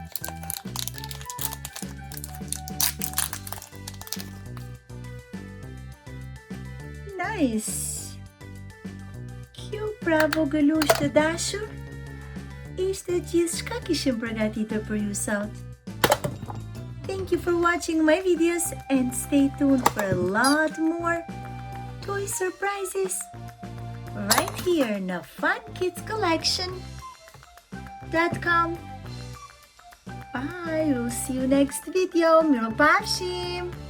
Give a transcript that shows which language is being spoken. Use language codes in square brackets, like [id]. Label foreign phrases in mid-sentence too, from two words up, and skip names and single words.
[en] Nice! [sq] Kjo pra Vogelushe të dashur, ishte gjithçka kishim përgatitur për ju sot. [en] Thank you for watching my videos and stay tuned for a lot more toy surprises right here in funkidscollection.com. Bye! We'll see you next video. Mirupavshim!